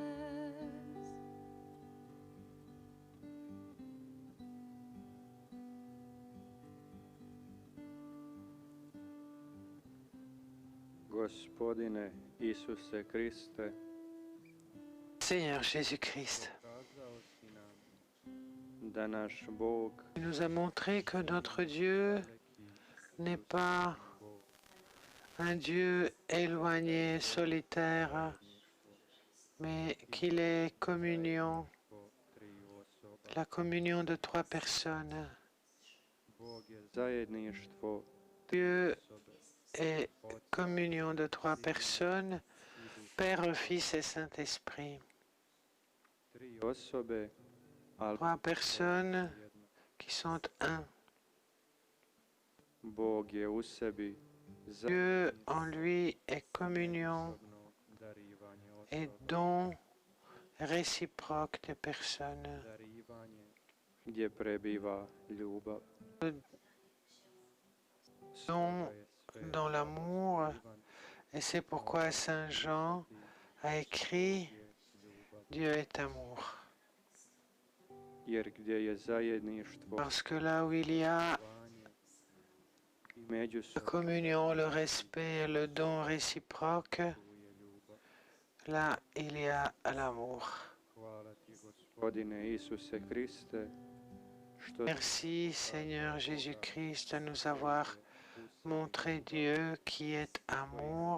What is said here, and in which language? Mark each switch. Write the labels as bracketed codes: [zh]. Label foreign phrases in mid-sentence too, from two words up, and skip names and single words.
[hr] Gospodine Isuse Kriste, [fr] Seigneur Jésus-Christ, [hr] pokazao si nam da naš Bog [fr] tu nous as montré que notre Dieu n'est pas un Dieu éloigné, solitaire, mais qu'il est communion, [hr] po triju osoba. [fr] la communion de trois personnes. [hr] Bog je zajedništvo [fr] Dieu [hr] osobe, [fr] est communion de trois personnes, Père, Fils et Saint-Esprit. [hr] tri osobe, ali [fr] Trois personnes [hr] jedno. [fr] qui sont un. [hr] Bog je u sebi [fr] Dieu en lui est communion [hr] osobno darivanje [fr] et [hr] osoba, [fr] don réciproque des personnes. [hr] darivanje gdje prebiva ljubav. [fr] Don dans l'amour, et c'est pourquoi Saint Jean a écrit Dieu est amour. [hr] Jer gdje je zajedništvo, [fr] Parce que là où il y a [hr] darivanje i [fr] la [hr] međusobno [fr] communion, le respect, le don réciproque, [hr] tu je ljubav. [fr] là il y a l'amour. [hr] Hvala ti, Gospodine Isuse Kriste, što [fr] Merci Seigneur Jésus-Christ de nous avoir montré Dieu qui est amour